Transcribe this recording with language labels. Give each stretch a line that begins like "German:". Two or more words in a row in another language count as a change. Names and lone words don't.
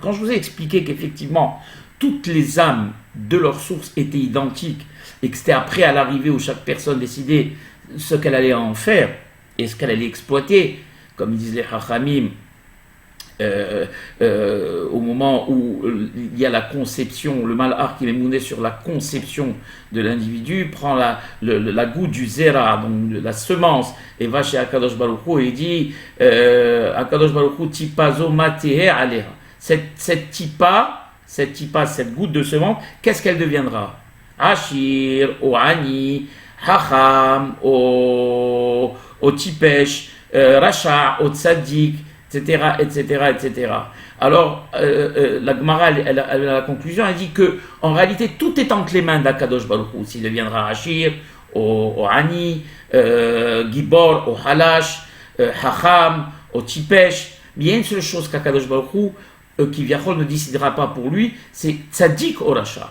French: Quand je vous ai expliqué qu'effectivement, toutes les âmes de leur source étaient identiques, et que c'était après à l'arrivée où chaque personne décidait ce qu'elle allait en faire, et ce qu'elle allait exploiter, comme disent les Chachamim, au moment où il y a la conception, le malach qui est mouné sur la conception de l'individu, prend la goutte du zera, donc de la semence, et va chez Akadosh Baruch Hu et dit Akadosh Baruch Hu
Hebrew: טיפה זו מה תהא עליה.
French: Cette tipa, cette goutte de semence, qu'est-ce qu'elle deviendra?
Hebrew: עשיר או עני חכם או טיפש רשע או צדיק, etc., etc., etc.
French: Alors, la Gemara, elle a la conclusion, elle dit que, en réalité, tout est entre les mains d'Akadosh Baruch Hu. S'il deviendra
Hebrew: עשיר או עני גיבור או חלש חכם או טיפש,
French: mais il y a une seule chose qu'Akadosh Baruch Hu, qui ne décidera pas pour lui, c'est
Hebrew: צדיק או רשע.